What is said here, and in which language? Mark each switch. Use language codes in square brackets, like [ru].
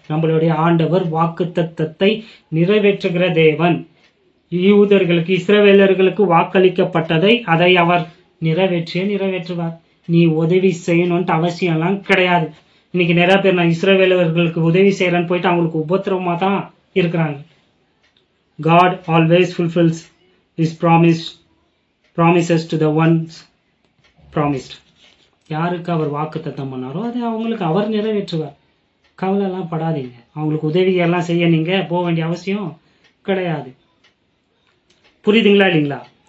[ta] நம்மளுடைய ஆண்டவர் வாக்கு தத்தத்தை நிறைவேற்றுகிற தேவன். யூதர்களுக்கு, இஸ்ரவேலர்களுக்கு வாக்களிக்கப்பட்டதை அதை அவர் நிறைவேற்றுவார். நீ உதவி செய்யணும்ட்டு அவசியம் எல்லாம் கிடையாது. இன்னைக்கு நிறைய பேர் நான் இஸ்ரவேலர்களுக்கு உதவி செய்யறேன்னு போயிட்டு அவங்களுக்கு உபத்திரமா தான் இருக்கிறாங்க. [en] God always fulfills his promises to the ones promised. [ta] யாருக்கு அவர் வாக்குத்தத்தம் பண்ணாரோ அதை அவங்களுக்கு அவர் நிறைவேற்றுவார். கவலை எல்லாம் படாதீங்க. அவங்களுக்கு உதவி எல்லாம் செய்ய நீங்க போக வேண்டிய அவசியம் கிடையாது. புரியுதுங்களா இல்லைங்களா?